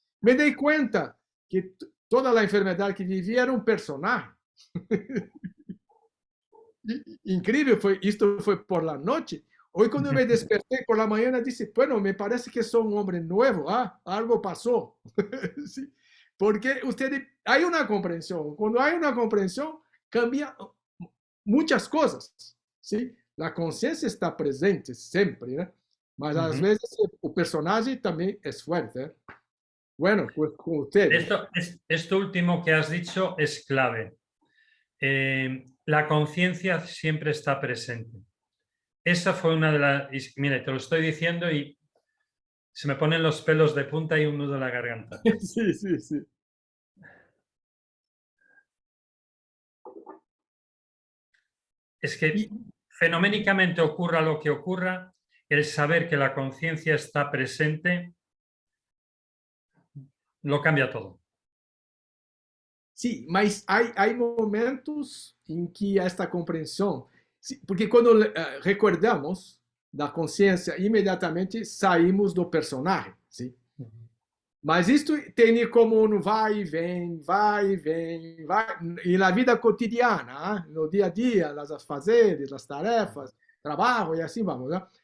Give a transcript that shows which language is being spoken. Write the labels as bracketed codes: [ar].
[pt] Me dei conta que toda a enfermidade que vivia era um personagem. Incrível, isto foi [es] por la [pt] noite. Hoje, quando eu me despertei por la manhã, eu disse, bueno, me parece que sou um homem novo, algo passou. [es] Sí. Porque hay una comprensión. Cuando hay una comprensión, cambia muchas cosas, ¿sí? La conciencia está presente siempre, ¿no? [pt] Mas às vezes [es] el personaje también es fuerte, ¿eh? Bueno, pues con ustedes. Esto último que has dicho es clave. La conciencia siempre está presente. Esa fue una de las... Mira, te lo estoy diciendo y se me ponen los pelos de punta y un nudo en la garganta. Sí, sí, sí. Es que fenoménicamente ocurra lo que ocurra, el saber que la conciencia está presente lo cambia todo. Sí, mas hay momentos en que esta comprensión, porque cuando recordamos [pt] da consciência, imediatamente saímos do personagem. Sim? Mas isto tem como um vai e vem, vai e vem, vai, e na vida cotidiana, no dia a dia, nos afazeres, nas tarefas, trabalho e assim vamos. Né?